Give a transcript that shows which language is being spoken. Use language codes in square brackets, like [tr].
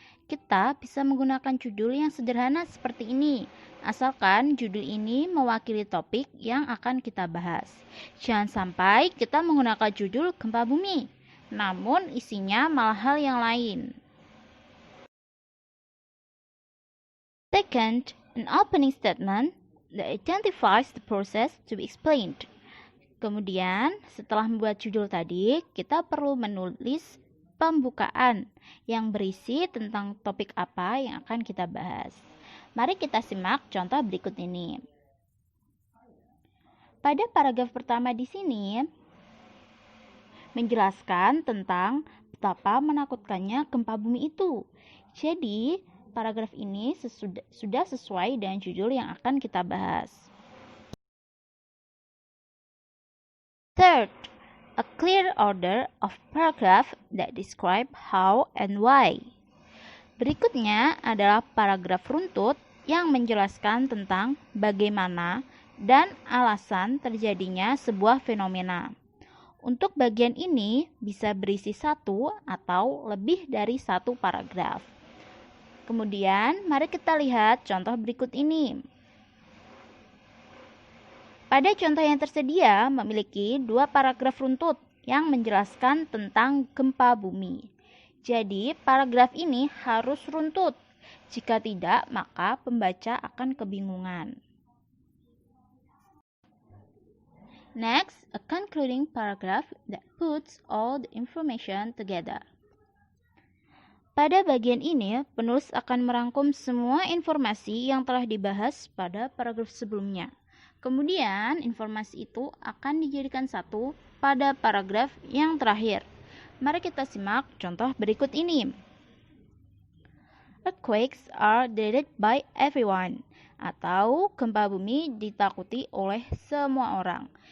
[id] Kita bisa menggunakan judul yang sederhana seperti ini, asalkan judul ini mewakili topik yang akan kita bahas. Jangan sampai kita menggunakan judul gempa bumi, namun isinya malah hal yang lain. [en] Second, an opening statement that identifies the process to be explained. [id] Kemudian, setelah membuat judul tadi, kita perlu menulis pembukaan yang berisi tentang topik apa yang akan kita bahas. Mari kita simak contoh berikut ini. Pada paragraf pertama di sini menjelaskan tentang betapa menakutkannya gempa bumi itu. Jadi, paragraf ini sudah sesuai dengan judul yang akan kita bahas. [en] Third, a clear order of paragraph that describe how and why. [id] Berikutnya adalah paragraf runtut yang menjelaskan tentang bagaimana dan alasan terjadinya sebuah fenomena. Untuk bagian ini bisa berisi satu atau lebih dari satu paragraf. Kemudian, mari kita lihat contoh berikut ini. Pada contoh yang tersedia memiliki 2 paragraf runtut yang menjelaskan tentang gempa bumi. Jadi, paragraf ini harus runtut. Jika tidak, maka pembaca akan kebingungan. [en] Next, a concluding paragraph that puts all the information together. [id] Pada bagian ini, penulis akan merangkum semua informasi yang telah dibahas pada paragraf sebelumnya. Kemudian, informasi itu akan dijadikan satu pada paragraf yang terakhir. Mari kita simak contoh berikut ini. [en] Earthquakes are dreaded by everyone, [id] atau gempa bumi ditakuti oleh semua orang.